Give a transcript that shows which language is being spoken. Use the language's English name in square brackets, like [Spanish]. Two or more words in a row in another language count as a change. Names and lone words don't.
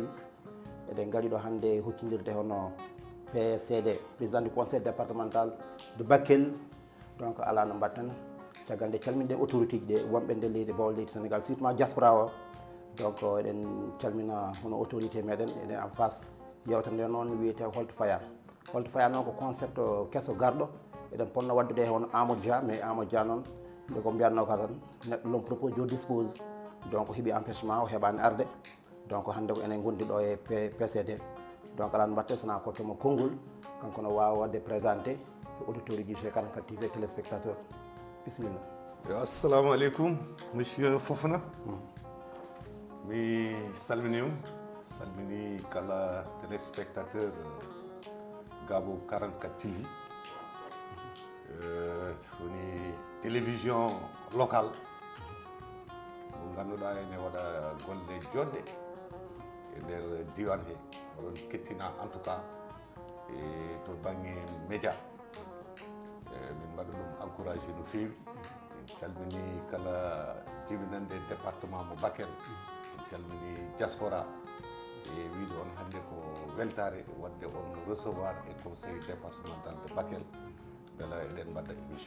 [Fula] eɗen gaari ɗo hannde hoccidirde hono PCD [French] président du conseil départemental de Bakel [Fula] donc ala no mbatten caggal nde calminɗen autorité ji ɗe wonɓe nde leydi Bawol leydi Sénégal [French] surtout diaspora [Fula] o donc eɗen calmina hono autorité meɗen eɗen [French] en face [Fula] yewtere nde noon wiyete holto faya noon ko concept kesso garɗo eɗen ponno waddude e hono Amadou Dia mais Amadou Dia noon nde ko mbiyatno ka tan neɗɗo [French] l'homme propose Dieu dispose [Fula] donc heeɓi empêchement o heɓani arde donc hannde ko enen gondi ɗo e PCD donc ala no mbatte sona kokkemo konngol kanko no wawa wadde présenté e auditeur uji G44 TV téléspectateur bisimilla. Yo, [Arabic] السلام عليكم [Fula] monsieur Fofana. Mi salminima salmini kala téléspectateur Gabo 44 TV woni [French] télévision locale [Fula] mo ganduɗa ene waɗa golle joɗɗe e nder diwan he oɗon kettina [French] en tout cas [Fula] e to banggue média min mbaɗa ɗum encouragé no fewi min calmini kala jibinande département mo Bakel min calmini diaspora e wiide on hannde ko weltare wadde on recevoir e [French] conseil départemental de Bakel [Fula] beela eɗen mbaɗa émission.